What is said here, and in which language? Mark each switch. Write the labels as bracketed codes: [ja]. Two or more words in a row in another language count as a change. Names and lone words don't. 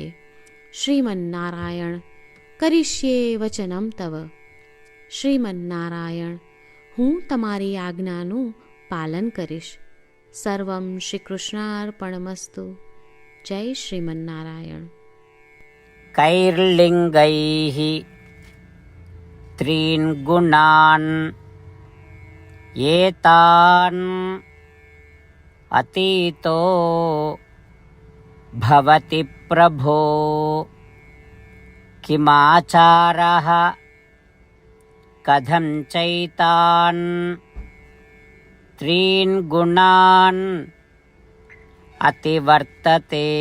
[sa] श्रीमन्नारायण, करीश्ये वचनम तव. [gu] શ્રીમન્નારાયણ, હું તમારી આજ્ઞાનું પાલન કરીશ. [sa] सर्वम श्री कृष्णार्पणमस्तु. जय श्रीमन्नारायण. कैर्लिङ्गैः त्रीन् गुणान् एतान् अतीतो भवति प्रभो, किमाचारः कथं चैतान् त्रीन् गुणान् अतिवर्तते.